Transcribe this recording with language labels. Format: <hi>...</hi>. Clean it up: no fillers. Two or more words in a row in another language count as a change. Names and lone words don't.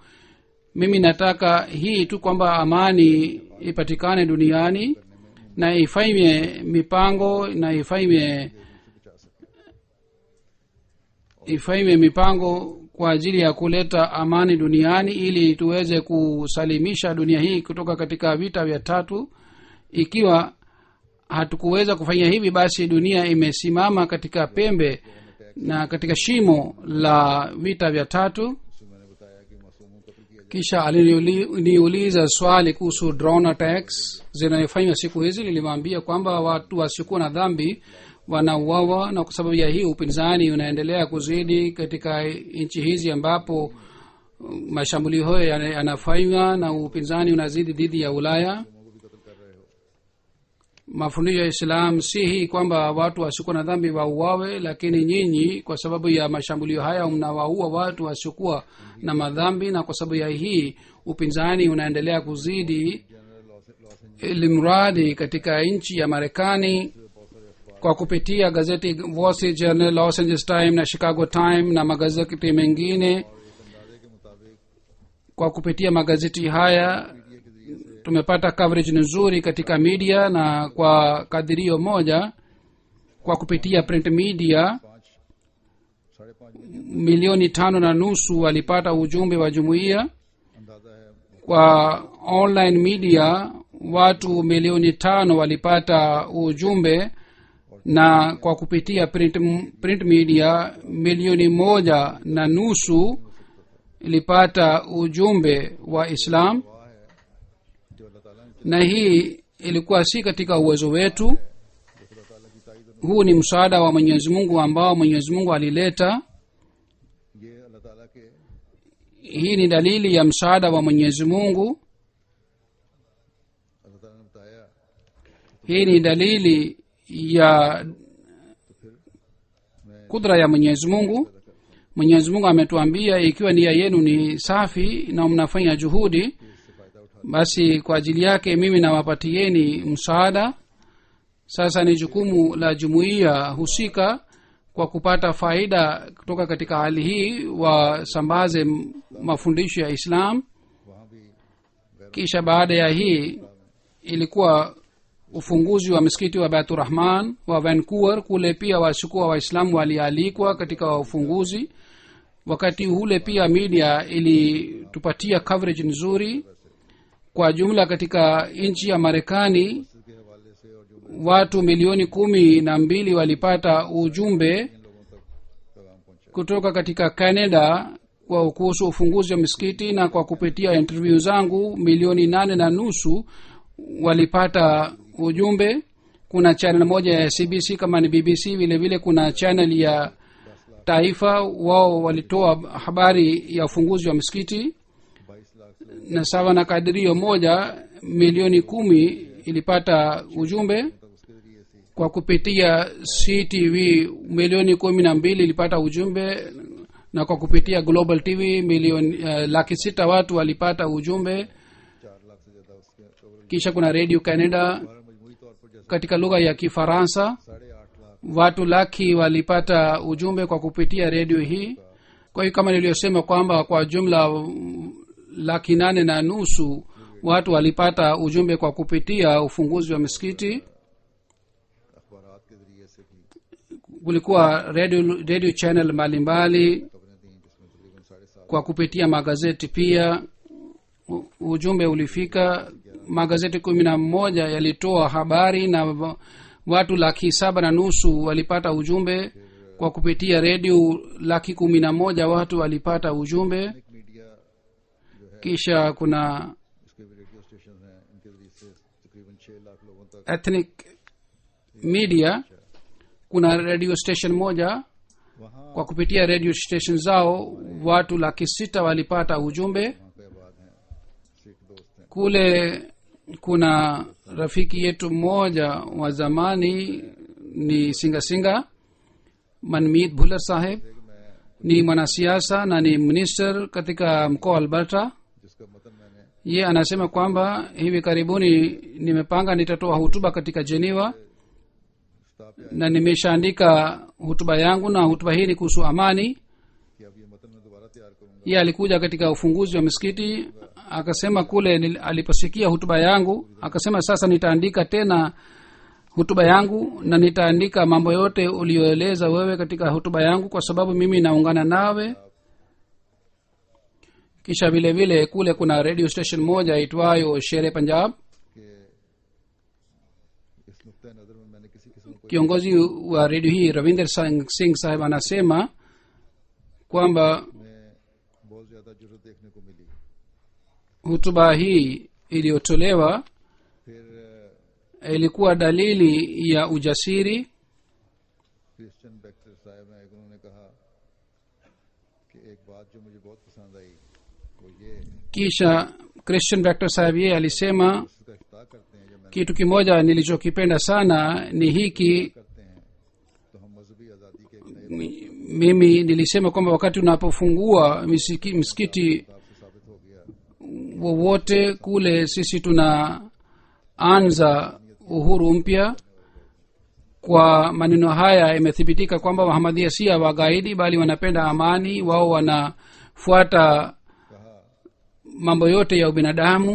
<sw>Mimi nataka hii tu kwamba amani ipatikane duniani na ifanywe mipango na ifanywe mipango kwa ajili ya kuleta amani duniani ili tuweze kusalimisha dunia hii kutoka katika vita vya tatu. Ikiwa hatukuweza kufanya hivi, basi dunia imesimama katika pembe na katika shimo la vita vya tatu.</sw> <ur>اس میں میں نے بتایا کہ معصوموں کو قتل کیا</ur> <sw>Kisha aliniuliza swali kuhusu</sw> <en>drone attacks</en> <sw>zinayofanywa siku hizi. Nilimwambia kwamba watu wasiokuwa na dhambi wanauawa, na kwa sababu ya hii upinzani unaendelea kuzidi katika nchi hizi ambapo mashambulio hayo yanafanywa, na upinzani unazidi dhidi ya Ulaya. Mafundisho ya Islam si hii kwamba watu wasiokuwa na dhambi wauawe, lakini nyinyi kwa sababu ya mashambulio haya mnawaua watu wasiokuwa na madhambi, na kwa sababu ya hii upinzani unaendelea kuzidi. Ilimradi katika nchi ya Marekani kwa kupitia gazeti Wall Street Journal, Los Angeles Times na Chicago Times na magazeti mengine, kwa kupitia magazeti haya tumepata coverage nzuri katika media, na kwa kadirio moja kwa kupitia</sw> <en>print media</en> <sw>5.5 milioni 5.5 walipata ujumbe wa jumuiya.</sw> <ur>اندازہ ہے</ur> <sw>Kwa</sw> <en>online media</en> <sw>watu milioni 5 walipata ujumbe, na kwa kupitia</sw> <en>print media</en> <sw>milioni 1.5 ilipata ujumbe wa Islam.</sw> <ur>جو اللہ تعالیٰ نے</ur> <sw>Na hii ilikuwa si katika uwezo wetu. Huu ni msaada wa Mwenyezi Mungu ambao Mwenyezi Mungu alileta.</sw> <ur>یہ اللہ تعالیٰ کے</ur> <sw>Hii ni dalili ya msaada wa Mwenyezi Mungu.</sw> <ur>اللہ تعالیٰ نے بتایا</ur> <sw>Hii ni dalili ya kudra ya Mwenyezi Mungu. Mwenyezi Mungu ametuambia ikiwa nia yenu ni safi na mnafanya juhudi, basi kwa ajili yake mimi nawapatieni msaada. Sasa ni jukumu la jumuiya husika kwa kupata faida kutoka katika hali hii wasambaze mafundisho ya Islam.</sw> <ur>وہاں بھی</ur> <sw>Kisha baada ya hii ilikuwa ufunguzi wa msikiti wa Baitur Rahman wa Vancouver. Kule pia wasikuwa waislamu walialikwa katika ufunguzi. Wakati ule pia media ilitupatia coverage nzuri. Kwa jumla katika nchi ya Marekani</sw> <ur>کے حوالے سے اور جو</ur> <sw>watu milioni 12 walipata ujumbe</sw> <ur>لوگوں تک پیغام پہنچا</ur> <sw>kutoka katika Canada kwa kuhusu ufunguzi wa misikiti, na kwa kupitia interview zangu milioni 8.5 walipata ujumbe. kuna channel moja ya cbc kama ni bbc vile vile kuna channel ya taifa wao walitoa habari ya ufunguzi wa misikiti</sw> <ur>22 لاکھ سے</ur> <sw>na sawa na kadirio moja milioni 10 ilipata ujumbe</sw> <ur>تک اس کے ذریعے سے</ur> <sw>kwa kupitia ctv milioni 12 ilipata ujumbe na kwa kupitia</sw> <en>global tv</en> <sw>milioni 6 watu walipata ujumbe</sw> <ur>4 لاکھ سے زیادہ اس کے کور</ur> <sw>kisha kuna radio canada</sw> <ur>مجموری طور پر جیسے</ur> <sw>katika lugha ya kifaransa</sw> <ur>8.5 لاکھ</ur> <sw>watu laki walipata ujumbe kwa kupitia redio hii kwa hiyo kama niliyosema kwamba kwa jumla 8.5 watu walipata ujumbe kwa kupitia ufunguzi wa misikiti</sw> <ur>اخبارات کے ذریعے سے بھی</ur> <sw>kulikuwa</sw> <en>radio channel</en> <sw>mbalimbali</sw> <ur>خبریں دی جس میں تقریباً 7.5</ur> <sw>kwa kupitia magazeti pia ujumbe ulifika magazeti 11 yalitoa habari na watu 7.5 walipata ujumbe kwa kupitia redio 11 watu walipata ujumbe</sw> <ur>میڈیا جو ہے</ur> <sw>kisha kuna</sw> <ur>اس کے بھی</ur> <en>radio station</en> <ur>ہیں ان کے ذریعے سے تقریباً 6 لاکھ لوگوں تک</ur> <en>ethnic media</en> <sw>kuna</sw> <en>radio station</en> <sw>moja</sw> <ur>वहाँ</ur> <sw>kwa kupitia</sw> <en>radio station</en> <sw>zao watu 600 walipata ujumbe</sw> <ur>وہاں پہ آباد ہیں سکھ دوست ہیں</ur> <sw>kule kuna rafiki yetu mmoja wa zamani ni singa manmeet bhular saheb ni mwanasiasa na ni minister katika mkoa wa alberta</sw> <ur>جس کا متن میں نے</ur> <sw>ye anasema kwamba hivi karibuni nimepanga nitatoa hutuba katika geneva</sw> <ur>स्टाफ</ur> <sw>na nimeshaandika hutuba yangu na hutuba hii ni kuhusu amani</sw> <ur>کہ اب یہ متن میں دوبارہ تیار کروں گا</ur> <sw>ye alikuja katika ufunguzi wa misikiti akasema kule aliposikia hutuba yangu akasema sasa nitaandika tena hutuba yangu na nitaandika mambo yote uliyoeleza wewe katika hutuba yangu kwa sababu mimi naungana nawe kisha vile vile kule kuna</sw> <en>radio station</en> <sw>moja itwayo shere punjab</sw> <ur>کہ اس نقطہ نظر میں میں نے کسی قسم کو</ur> <sw>kiongozi wa redio hii ravinder singh saheb anasema kwamba</sw> <ur>میں بہت زیادہ ضرورت دیکھنے کو ملی</ur> <sw>hutuba hii iliyotolewa</sw> <ur>फिर</ur> <sw>ilikuwa dalili ya ujasiri</sw> <ur>کرسچن بیکٹر صاحب ہیں انہوں نے کہا کہ ایک بات جو مجھے بہت پسند آئی وہ یہ</ur> <sw>kisha christian vector saheb yeye alisema</sw> <ur>اس کا افتاح کرتے ہیں جب</ur> <sw>kitu kimoja nilichokipenda sana ni hiki</sw> <ur>کرتے ہیں تو ہم مذہبی آزادی کے ایک نئے</ur> <sw>mimi nilisema kwamba wakati unapofungua msikiti</sw> <ur>کتاب سے ثابت ہو گیا</ur> <sw>wowote kule sisi tunaanza uhuru mpya kwa maneno haya imethibitika kwamba wahamadhia si wagaidi bali wanapenda amani wao wanafuata mambo yote ya ubinadamu</sw>